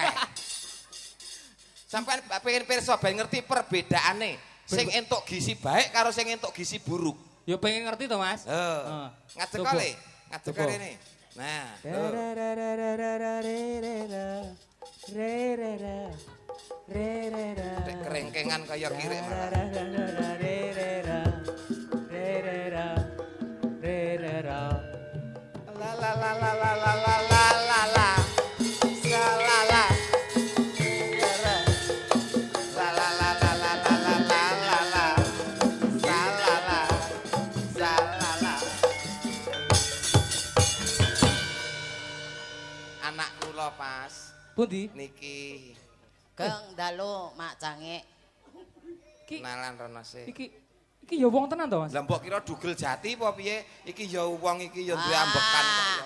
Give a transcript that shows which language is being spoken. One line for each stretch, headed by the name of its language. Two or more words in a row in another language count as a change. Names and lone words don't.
Javanese: Sampeyan pengen pirsa ben ngerti perbedaane sing entuk gizi baik karo sing entuk gizi buruk. Ya pengen ngerti to Mas. Heeh. Ngadeg kali. Ngadeg rene. Nah. Kerengkengan kaya kirik la la la la la la la la la la salala la la la la la la la la la la salala salala. Anak kula pas pundi niki Kang dalu mak cangik. kenalan rono sih. Iki ya wong tenan to Mas? Lah mbok kira dugel jati apa piye? Iki ya wong iki ya duwe ambekan kok ya.